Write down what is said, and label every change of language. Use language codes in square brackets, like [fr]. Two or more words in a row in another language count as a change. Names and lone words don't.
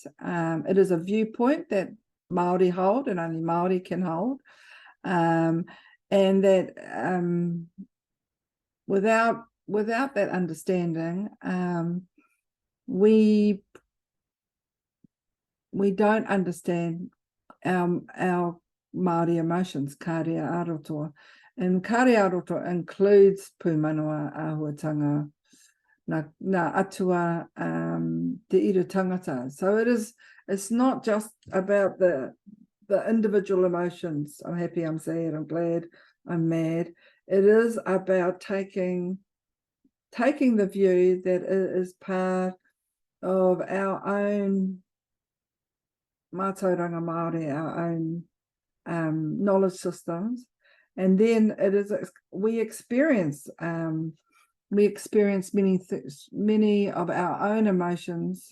[en] It is a viewpoint that Māori hold and only Māori can hold, and that without that understanding, we don't understand our Māori emotions, kariaroto. [mi] And kariaroto includes pūmanawa, āhuatanga, nā atua, te ira tangata. [en] So it's not just about the individual emotions. I'm happy, I'm sad, I'm glad, I'm mad. It is about taking the view that it is part of our own [mi] tauranga Māori, [en] our own knowledge systems, and then it is we experience many of our own emotions.